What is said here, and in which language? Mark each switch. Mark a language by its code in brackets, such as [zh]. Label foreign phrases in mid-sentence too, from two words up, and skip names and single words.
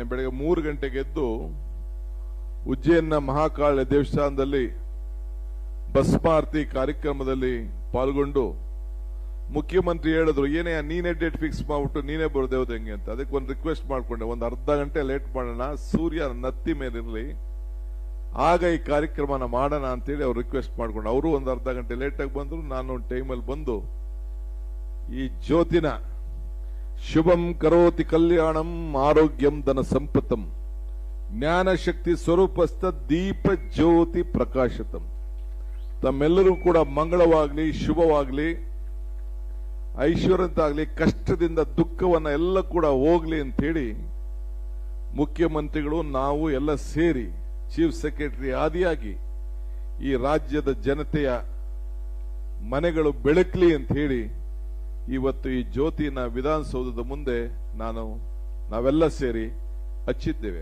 [kn] ಬೆಳಗ್ಗೆ 3 ಗಂಟೆಗೆ ಎದ್ದು ಉಜ್ಜಯಿನ ಮಹಾಕಾಳ ದೇವಸ್ಥಾನದಲ್ಲಿ ಭಸ್ಮಾರತಿ ಕಾರ್ಯಕ್ರಮದಲ್ಲಿ ಪಾಲ್ಗೊಂಡು ಮುಖ್ಯಮಂತ್ರಿ ಹೇಳಿದ್ರು, ಏನೇ ನೀನೇ [en] date fix [kn] ಮಾಡ್ಬಿಟ್ಟು ನೀನೇ ಬರೋದೇವ್ದು ಹೆಂಗೆ ಅಂತ. ಅದಕ್ಕೆ ಒಂದು ರಿಕ್ವೆಸ್ಟ್ ಮಾಡ್ಕೊಂಡೆ, ಒಂದು ಅರ್ಧ ಗಂಟೆ ಲೇಟ್ ಮಾಡೋಣ, ಸೂರ್ಯ ನತ್ತಿ ಮೇಲಿರಲಿ, ಆಗ ಈ ಕಾರ್ಯಕ್ರಮನ ಮಾಡೋಣ ಅಂತೇಳಿ ಅವ್ರು ರಿಕ್ವೆಸ್ಟ್ ಮಾಡ್ಕೊಂಡು ಅವರು ಒಂದು ಅರ್ಧ ಗಂಟೆ ಲೇಟಾಗಿ ಬಂದ್ರು. ನಾನು ಒಂದು ಟೈಮಲ್ಲಿ ಬಂದು ಈ ಜ್ಯೋತಿನ [sa] ಶುಭಂ ಕರೋತಿ ಕಲ್ಯಾಣಂ ಆರೋಗ್ಯಂ ಧನ ಸಂಪತ್ತಂ ಜ್ಞಾನ ಶಕ್ತಿ ಸ್ವರೂಪಸ್ಥ ದೀಪ ಜ್ಯೋತಿ ಪ್ರಕಾಶತಂ. [kn] ತಮ್ಮೆಲ್ಲರೂ ಕೂಡ ಮಂಗಳವಾಗ್ಲಿ, ಶುಭವಾಗ್ಲಿ, ಐಶ್ವರ್ಯಂತಾಗ್ಲಿ, ಕಷ್ಟದಿಂದ ದುಃಖವನ್ನ ಎಲ್ಲ ಕೂಡ ಹೋಗ್ಲಿ ಅಂತ ಹೇಳಿ ಮುಖ್ಯಮಂತ್ರಿಗಳು ನಾವು ಎಲ್ಲ ಸೇರಿ [en] chief secretary [kn] ಆದಿಯಾಗಿ ಈ ರಾಜ್ಯದ ಜನತೆಯ ಮನೆಗಳು ಬೆಳಕಲಿ ಅಂತ ಹೇಳಿ ಇವತ್ತು ಈ ಜ್ಯೋತಿನ ವಿಧಾನಸೌಧದ ಮುಂದೆ ನಾವೆಲ್ಲ ಸೇರಿ ಹಚ್ಚಿದ್ದೇವೆ.